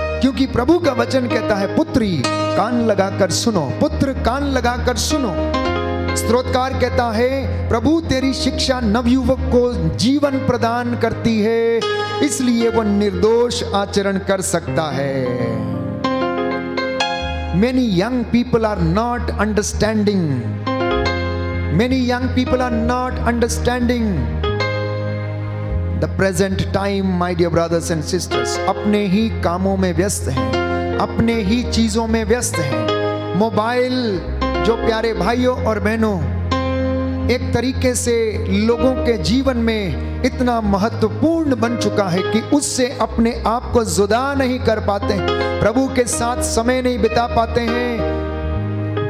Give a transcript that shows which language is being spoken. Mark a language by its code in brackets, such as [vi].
[hi] क्योंकि प्रभु का वचन कहता है, पुत्री कान लगाकर सुनो, पुत्र कान लगाकर सुनो। स्तोत्रकार कहता है, प्रभु तेरी शिक्षा नवयुवक को जीवन प्रदान करती है, इसलिए वो निर्दोष आचरण कर सकता है। [en] Many young people are not understanding. Many young people are not understanding the present time, my dear brothers and sisters. [hi] अपने ही कामों में व्यस्त हैं, अपने ही चीजों में व्यस्त हैं। मोबाइल जो प्यारे भाइयों और बहनों एक तरीके से लोगों के जीवन में इतना महत्वपूर्ण बन चुका है कि उससे अपने आप को जुदा नहीं कर पाते, प्रभु के साथ समय नहीं बिता पाते हैं।